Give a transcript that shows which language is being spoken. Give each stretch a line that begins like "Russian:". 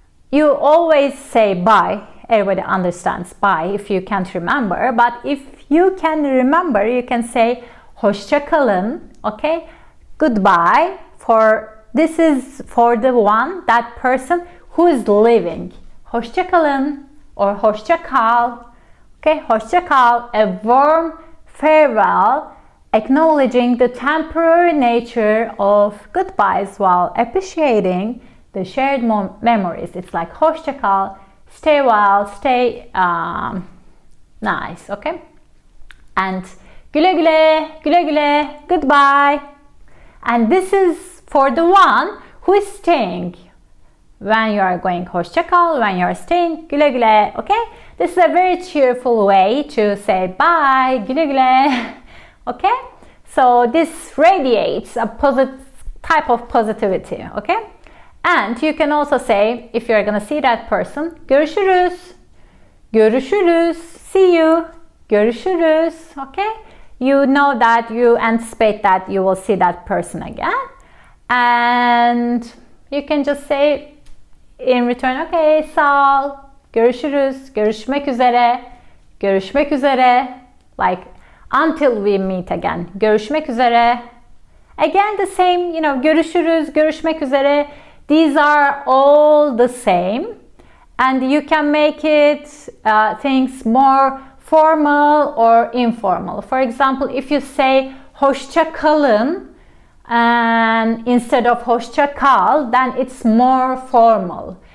English: You always say bye. Everybody understands bye if you can't remember, but if you can remember, you can say
Turkish: hoşça kalın.
English: Okay? Goodbye. This is for the one, that person who is leaving.
Turkish: Hoşça kalın
English: or
Turkish: hoşça kal.
English: Okay,
Turkish: hoşça kal,
English: a warm farewell, acknowledging the temporary nature of goodbyes while appreciating the shared memories. It's like
Turkish: hoşça kal,
English: stay well, stay nice, okay? And
Turkish: güle güle, güle güle,
English: goodbye. And this is for the one who is staying. When you are going
Turkish: hoşça kal,
English: when you are staying,
Turkish: güle güle,
English: okay? This is a very cheerful way to say bye,
Turkish: güle güle,
English: okay? So this radiates a positive type of positivity, okay? And you can also say, if you're gonna see that person,
Turkish: görüşürüz, görüşürüz,
English: see you,
Turkish: görüşürüz,
English: okay? You know that, you anticipate that you will see that person again. And you can just say in return, okay,
Turkish: sağ ol, görüşürüz, görüşmek üzere, görüşmek üzere,
English: like until we meet again, görüşmek üzere. Again the same,
Turkish: görüşürüz, görüşmek üzere,
English: These are all the same, and you can make it things more formal or informal. For example, if you say
Turkish: hoşça kalın
English: and instead of
Turkish: hoşça kal,
English: then it's more formal.